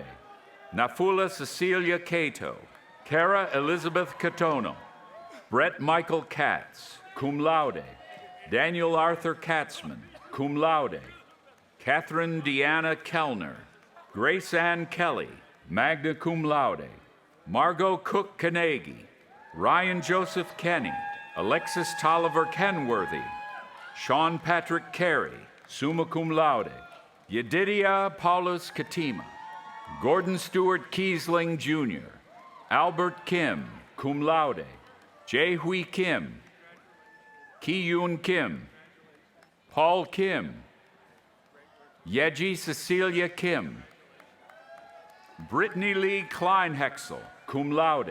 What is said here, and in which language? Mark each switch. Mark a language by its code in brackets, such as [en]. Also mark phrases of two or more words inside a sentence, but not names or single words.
[en] Nafula Cecilia Cato, Kara Elizabeth Catono, Brett Michael Katz, [la] cum laude. [en] Daniel Arthur Katzman, [la] cum laude. [en] Catherine Deanna Kellner, Grace Ann Kelly, [la] magna cum laude. [en] Margot Cook Kanegi, Ryan Joseph Kenny, Alexis Tolliver Kenworthy, Sean Patrick Carey, [la] summa cum laude. [en] Yedidia Paulus Katima, Gordon Stewart Kiesling Jr., Albert Kim, [la] cum laude. [en] Jae Hui Kim, Ki Yoon Kim, Paul Kim, Yeji Cecilia Kim, Brittany Lee Kleinhexel, [la] cum laude.